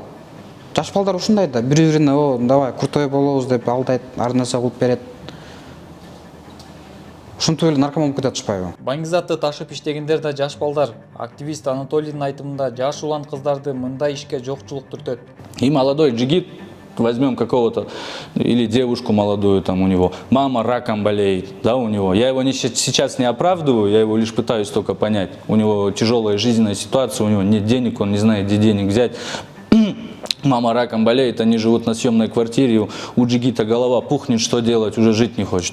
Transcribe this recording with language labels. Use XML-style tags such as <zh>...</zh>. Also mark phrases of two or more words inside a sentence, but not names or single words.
<ky>Жаш балдар ушундай да, бири-бирине,</ky> <ru>давай крутой</ru> <ky>болобуз деп алдайт, ар нерсе кылып берет. Ушинтип эле наркоман болуп кете атышпайбы? Баңгизатты ташып иштегендер да жаш балдар. Активист Анатолийдин айтымында жаш улан кыздарды мындай ишке жокчулук түртөт.</ky> <ru>И молодой джигит, возьмем какого-то, или девушку молодую, там у него мама раком болеет, да, у него. Я его сейчас не оправдываю, я его лишь пытаюсь только понять. У него тяжелая жизненная ситуация, у него нет денег, он не знает, где денег взять. Мама раком болеет, они живут на съемной квартире, у джигита голова пухнет, что делать, уже жить не хочет.</ru>